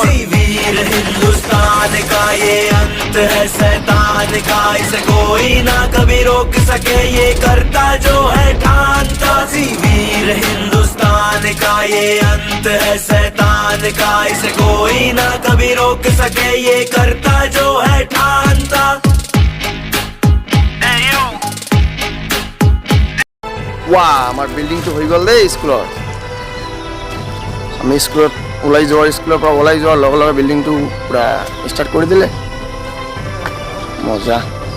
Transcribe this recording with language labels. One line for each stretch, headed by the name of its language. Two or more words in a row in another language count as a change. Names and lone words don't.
Hindi: वीर हिंदुस्तान का ये अंत है शैतान का, इसे कोई ना कभी रोक सके, ये करता जो है ठानता। वीर हिंदुस्तान का ये अंत है शैतान का, इसे कोई ना कभी रोक सके, ये करता जो है ठानता।
Assamese: ৱাহ, আমাৰ বিল্ডিংটো হৈ গ'ল দেই স্কুলৰ। আমি স্কুলৰ পৰা ওলাই যোৱাৰ লগে লগে বিল্ডিংটো পূৰা ষ্টাৰ্ট কৰি দিলে। মজা।